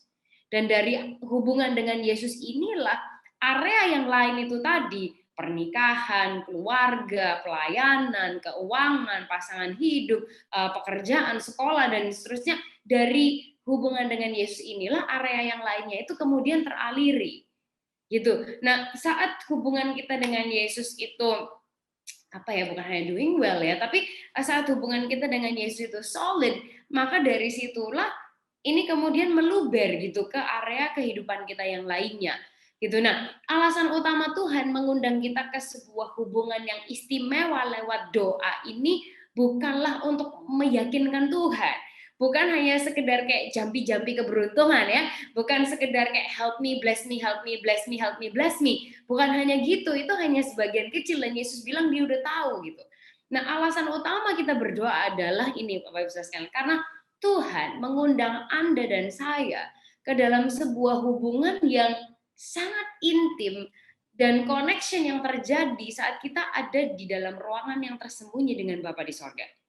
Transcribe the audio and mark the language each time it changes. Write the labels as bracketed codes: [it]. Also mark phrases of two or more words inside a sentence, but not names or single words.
[id] Dan dari hubungan dengan Yesus inilah area yang lain itu tadi, pernikahan, keluarga, pelayanan, keuangan, pasangan hidup, pekerjaan, sekolah, dan seterusnya, dari hubungan dengan Yesus inilah area yang lainnya itu kemudian teraliri. Gitu. Nah, saat hubungan kita dengan Yesus itu apa ya, bukan hanya [en] doing well [id] ya, tapi saat hubungan kita dengan Yesus itu solid, maka dari situlah ini kemudian meluber gitu ke area kehidupan kita yang lainnya. Gitu. Nah, alasan utama Tuhan mengundang kita ke sebuah hubungan yang istimewa lewat doa ini bukanlah untuk meyakinkan Tuhan. Bukan hanya sekedar kayak jampi-jampi keberuntungan ya, bukan sekedar kayak [en] help me, bless me, help me, bless me, help me, bless me. [id] Bukan hanya gitu, itu hanya sebagian kecil dan Yesus bilang dia udah tahu gitu. Nah, alasan utama kita berdoa adalah ini Bapak Ibu sekalian, karena Tuhan mengundang Anda dan saya ke dalam sebuah hubungan yang sangat intim dan connection yang terjadi saat kita ada di dalam ruangan yang tersembunyi dengan Bapa di sorga.